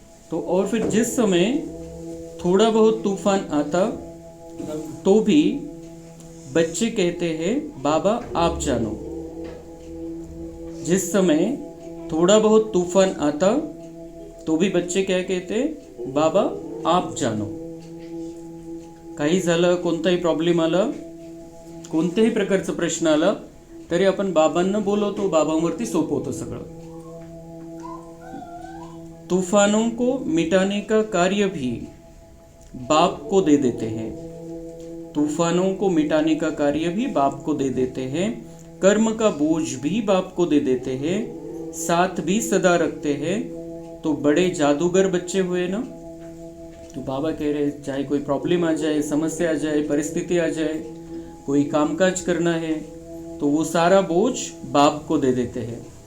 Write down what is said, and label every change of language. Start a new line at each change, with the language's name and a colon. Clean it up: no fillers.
Hindi: तो और फिर जिस समय थोड़ा बहुत तूफान आता तो भी बच्चे कहते हैं बाबा आप जानो. जिस समय थोड़ा बहुत तूफान आता तो भी बच्चे क्या कहते, बाबा आप जानो.
Marathi: काही झालं, कोणताही प्रॉब्लेम आला, कोणत्याही प्रकारचा प्रश्न आला तरी आपण बाबांना बोलवतो, बाबांवरती सोपवतो सगळं.
Hindi: तूफानों को मिटाने का कार्य भी बाप को दे देते हैं. तूफानों को मिटाने का कार्य भी बाप को दे देते हैं. कर्म का बोझ भी बाप को दे देते हैं. साथ भी सदा रखते हैं. तो बड़े जादूगर बच्चे हुए ना. तो बाबा कह रहे चाहे कोई प्रॉब्लम आ जाए, समस्या आ जाए, परिस्थिति आ जाए, कोई कामकाज करना है तो वो सारा बोझ बाप को दे देते हैं.